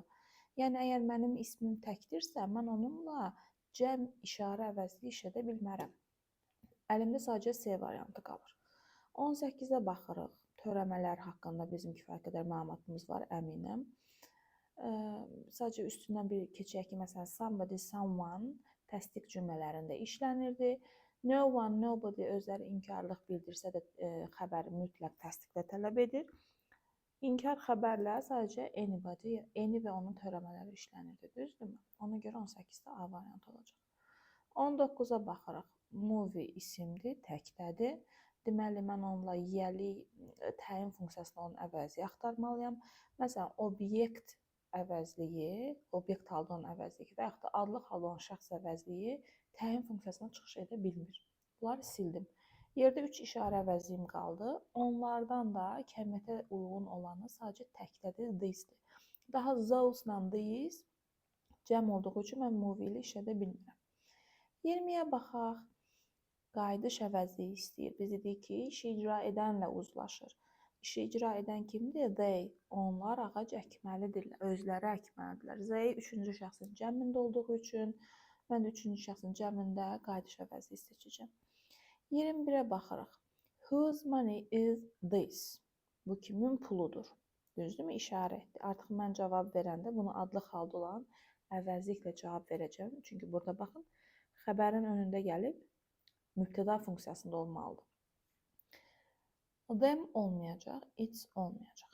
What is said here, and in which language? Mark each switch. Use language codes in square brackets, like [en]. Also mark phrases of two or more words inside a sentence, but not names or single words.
[az] Yəni, əgər mənim ismim təkdirsə, mən onunla cəm işarə əvəzliyi işlədə bilmərəm. Əlimdə sadəcə C variantı qalır. 18-ə baxırıq. Törəmələr haqqında bizim kifayət qədər məlumatımız var, əminəm. Sadəcə üstündən bir keçək ki, məsələn, [en] somebody, someone [az] təsdiq cümlələrində işlənirdi. [en] No one, nobody [az] özləri inkarlıq bildirsə də xəbəri mütləq təsdiqlə tələb edir. İnkar xəbərlə sadəcə [en] anybody, any [az] və onun törəmələri işlənirdi, düzdürmü? Ona görə 18-də A variantı olacaq. 19-a baxırıq. Movie isimdir, təkdədir. Deməli, mən onunla yəli təyin funksiyasına onun əvəzi axtarmalıyam. Məsələn, obyekt əvəzliyi, obyekt halda olan əvəzliyi və yaxud da adlıq halda olan şəxs əvəzliyi təyin funksiyasına çıxış edə bilmir. Bunları sildim. Yerdə 3 işarə əvəzliyim qaldı. Onlardan da kəmiyyətə uyğun olanı sadəcə təkdədir, this-dir. Daha those-la this cəm olduğu üçün mən movie ilə işlədə bilmirəm. 20-yə baxaq. Qayıdış əvəzliyi istəyir. Biz dedik ki, işi icra edənlə uzlaşır. İşi icra edən kimdir? They. Onlar ağac əkməlidirlər. Özləri əkməlidirlər. They 3-cü şəxsin cəmində olduğu üçün mən də 3-cü şəxsin cəmində qayıdış əvəzliyi seçəcəm. 21-ə baxırıq. [en] Whose money is this? [az] Bu kimin puludur? Düzdürmü? İşarə etdi. Artıq mən cavab verəndə bunu adlıq halda olan əvəzliklə cavab verəcəm. Çünki burada baxın, xəbərin önündə gəlib mübtəda funksiyasında olmalıdır. Them olmayacaq, it's olmayacaq.